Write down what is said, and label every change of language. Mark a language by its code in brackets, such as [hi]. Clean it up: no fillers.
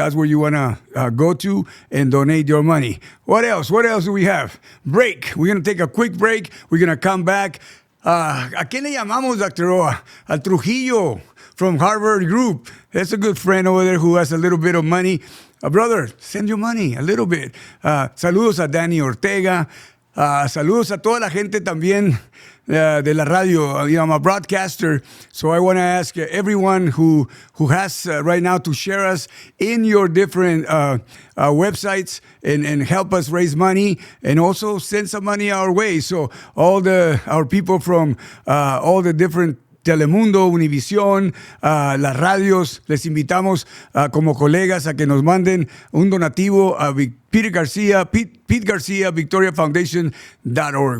[en] That's where you want to go to and donate your money. What else? What else do we have? Break. We're going to take a quick break. We're going to come back. ¿A quién le llamamos, Dr. Roa? Al Trujillo from Harvard Group. That's a good friend over there who has a little bit of money. Brother, send your money a little bit. [es] Saludos a Danny Ortega. Saludos a toda la gente también de la radio. [en] I'm a broadcaster, so I want to ask everyone who has right now to share us in your different websites and help us raise money, and also send some money our way. [es] So our people from all the different Telemundo, Univisión, las radios, les invitamos como colegas a que nos manden un donativo a Pete Garcia, VictoriaFoundation.org.